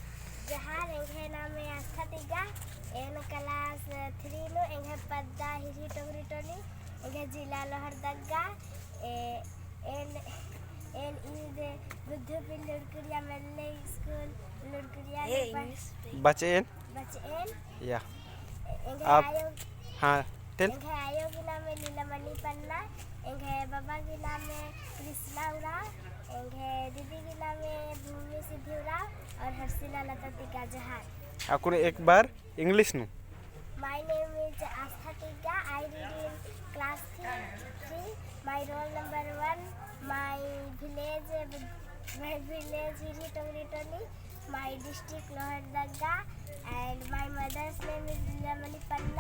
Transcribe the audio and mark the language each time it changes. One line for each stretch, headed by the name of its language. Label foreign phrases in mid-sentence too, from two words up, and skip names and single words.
Kurukh: जिला लोहर दग्गा एन ईद बुद्धू बिन लुरकुड़िया मेले स्कूल लुरकुड़िया बचे एन या आप हाँ टेल एंगे आयो के नाम में नीलमणि पन्ना एंगे बाबा के नाम में कृष्णा उराव एंगे दीदी के नाम में भूमि सिद्धि उराव और हर्षिला लता टिका जहार
Hindi: आपको एक बार इंग्लिश नु
English: My name is Astha Tigga. I read in class 3. My roll number 1. My village is Togritoli. My district Lohardaga. And my mother's name is Nilamani Panna.